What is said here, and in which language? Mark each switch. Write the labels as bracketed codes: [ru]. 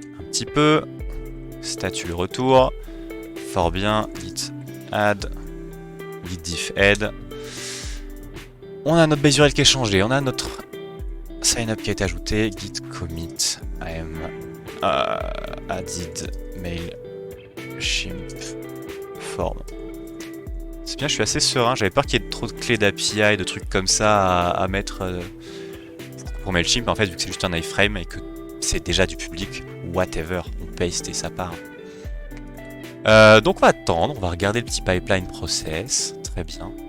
[fr] petit peu. Statut le retour. Fort bien. [en] Git add. Git diff add. [fr] On a notre base URL qui est changée. On a notre sign up qui a été ajouté. [en] Git commit. I'm added mail shimp form. [fr] C'est bien, je suis assez serein. J'avais peur qu'il y ait trop de clés d'API, de trucs comme ça à mettre pour MailChimp. En fait, vu que c'est juste un iframe et que c'est déjà du public, whatever, on paste et ça part. Donc on va attendre, on va regarder le petit pipeline process. Très bien.